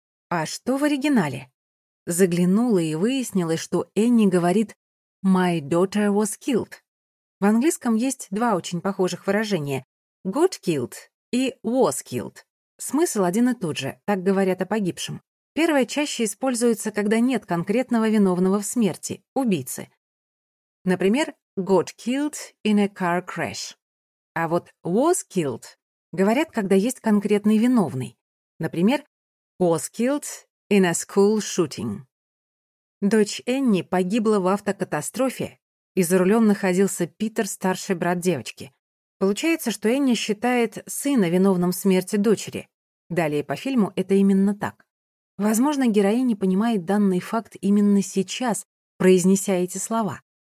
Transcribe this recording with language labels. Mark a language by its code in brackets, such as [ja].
[ru] А что в оригинале? Заглянула и выяснила, что Энни говорит [en] «My daughter was killed». [ru] В английском есть два очень похожих выражения [en] «got killed» [ru] и [en] «was killed». [ru] Смысл один и тот же, так говорят о погибшем. Первое чаще используется, когда нет конкретного виновного в смерти, убийцы. Например, [en] «got killed in a car crash». [ru] А вот [en] «was killed» [ru] говорят, когда есть конкретный виновный. Например, [en] «was killed» in a school shooting. [ru] Дочь Энни погибла в автокатастрофе, и за рулем находился Питер, старший брат девочки. Получается, что Энни считает сына виновным в смерти дочери. Далее по фильму это именно так. Возможно, героиня понимает данный факт именно сейчас, произнеся эти слова.